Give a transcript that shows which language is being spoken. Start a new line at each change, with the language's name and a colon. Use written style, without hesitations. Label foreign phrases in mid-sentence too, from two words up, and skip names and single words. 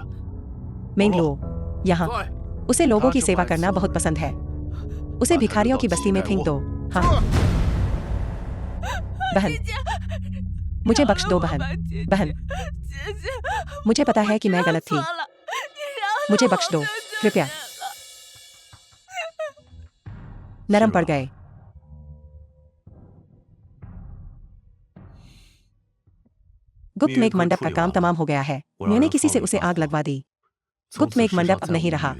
Hindi: मेंगलुओ, यहाँ उसे लोगों की सेवा करना बहुत पसंद है। उसे भिखारियों की बस्ती में फेंक दो। हाँ बहन, मुझे बख्श दो बहन। बहन,
Chinese: 姐姐，
Hindi: मुझे पता है कि मैं गलत थी।
Chinese: 错了，你饶
Hindi: मुझे बख्श दो, कृपया। नरम पड़ गए। गुप्त मेघ मंडप का काम तमाम हो गया है। मैंने किसी से उसे आग लगवा दी। गुप्त मेघ मंडप अब नहीं रहा।